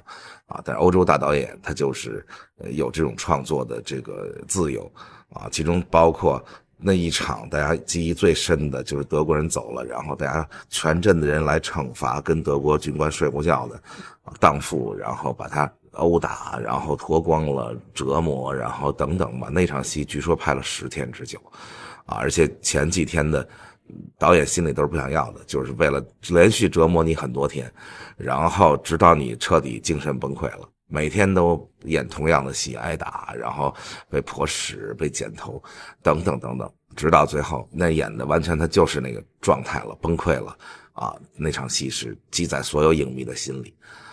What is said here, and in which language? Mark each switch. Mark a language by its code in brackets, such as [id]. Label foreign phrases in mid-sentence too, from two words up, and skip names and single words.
[zh] 啊，但是歐洲大導演他就是有這種創作的這個自由啊，其中包括那一場大家記憶最深的就是德國人走了，然後大家全鎮的人來懲罰跟德國軍官睡過覺的蕩婦，然後把他毆打，然後脫光了折磨，然後等等吧。那場戲據說拍了 10天之久啊，而且前幾天的導演心裡都是不想要的，就是为了連續折磨你很多天，然後直到你徹底精神崩溃了，每天都演同樣的戲，挨打，然後被泼屎，被剪頭等等等等，直到最後那演的完全他就是那個狀態了，崩潰了啊！那場戲是記在所有影迷的心裡